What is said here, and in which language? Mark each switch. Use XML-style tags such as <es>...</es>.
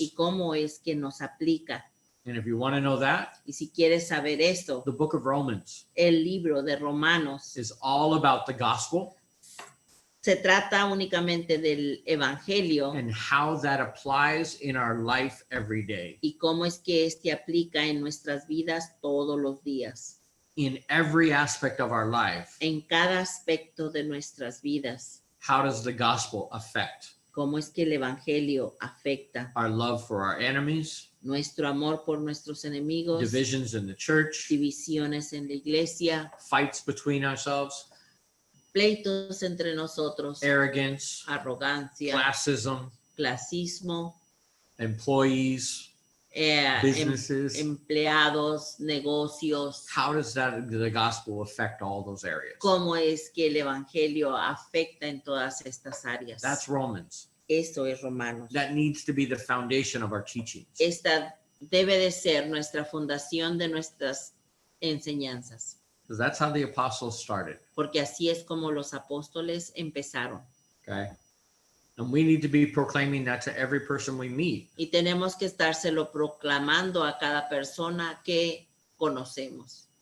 <es>y cómo es que nos aplica.</es> <en>And if you want to know that,</en> <es>Y si quieres saber esto,</es> <en>the book of Romans</en> <es>el libro de Romanos</es> <en>is all about the gospel</en> <es>se trata únicamente del evangelio</es> <en>and how that applies in our life every day.</en> <es>y cómo es que este aplica en nuestras vidas todos los días,</es> <en>In every aspect of our life,</en> <es>en cada aspecto de nuestras vidas.</es> <en>how does the gospel affect</en> <es>Cómo es que el evangelio afecta</es> <en>our love for our enemies,</en> <es>nuestro amor por nuestros enemigos,</es> <en>divisions in the church,</en> <es>divisiones en la iglesia,</es> <en>fights between ourselves,</en> <es>pleitos entre nosotros,</es> <en>arrogance,</en> <es>arrogancia,</es> <en>classism,</en> <es>clasismo,</es> <en>employees, businesses?</en> <es>empleados, negocios.</es> <en>How does the gospel affect all those areas?</en> <es>Cómo es que el evangelio afecta en todas estas áreas.</es> <en>That's Romans.</en> <es>Eso es Romanos.</es> <en>That needs to be the foundation of our teachings.</en> <es>Esta debe de ser nuestra fundación de nuestras enseñanzas.</es> <en>Because that's how the apostles started.</en> <es>porque así es como los apóstoles empezaron.</es> <en>Okay. And we need to be proclaiming that to every person we meet.</en> <es>Y tenemos que estárselo proclamando a cada persona que conocemos.</es>